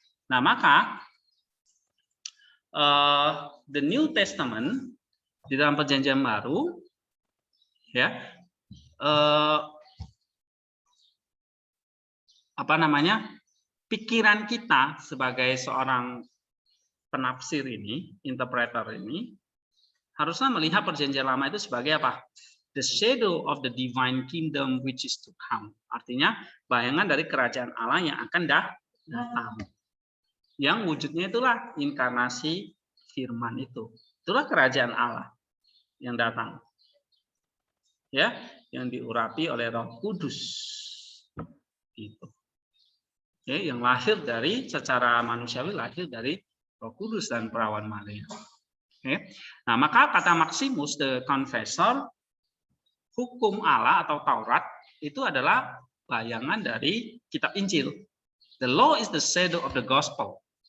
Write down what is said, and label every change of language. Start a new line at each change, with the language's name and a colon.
Indonesian: Nah, maka the New Testament di dalam perjanjian baru, ya, apa namanya? Pikiran kita sebagai seorang penafsir ini, interpreter ini, harusnya melihat perjanjian lama itu sebagai apa?
English: The shadow of the divine kingdom which is to come.
Indonesian: Artinya bayangan dari kerajaan Allah yang akan datang. Yang wujudnya itulah inkarnasi firman itu. Itulah kerajaan Allah yang datang. Ya, yang diurapi oleh Roh Kudus. Gitu. Ya, yang lahir dari secara manusiawi lahir dari Roh Kudus dan perawan Maria. Oke. Nah, maka kata Maximus the Confessor, hukum Allah atau Taurat itu adalah bayangan dari kitab Injil.
English: The law is the shadow of the gospel.